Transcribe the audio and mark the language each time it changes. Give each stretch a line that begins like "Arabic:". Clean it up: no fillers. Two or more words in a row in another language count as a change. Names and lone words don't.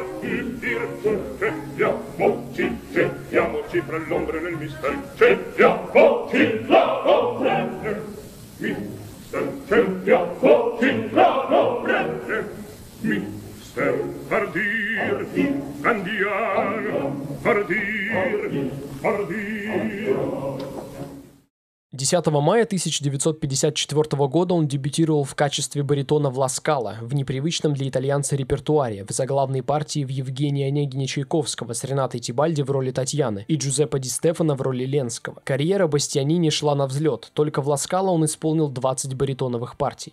Italian: cerchiamoci fra l'ombra nel mistero, cerchiamoci fra l'ombra nel mistero, cerchiamoci fra l'ombra nel mistero, fardir.
Russian: 10 мая 1954 года он дебютировал в качестве баритона в «Ла Скала» в непривычном для итальянца репертуаре, в заглавной партии в Евгении Онегине Чайковского с Ренатой Тибальди в роли Татьяны и Джузеппе Ди Стефано в роли Ленского. Карьера Бастианини шла на взлет, только в «Ла Скала» он исполнил 20 баритоновых партий.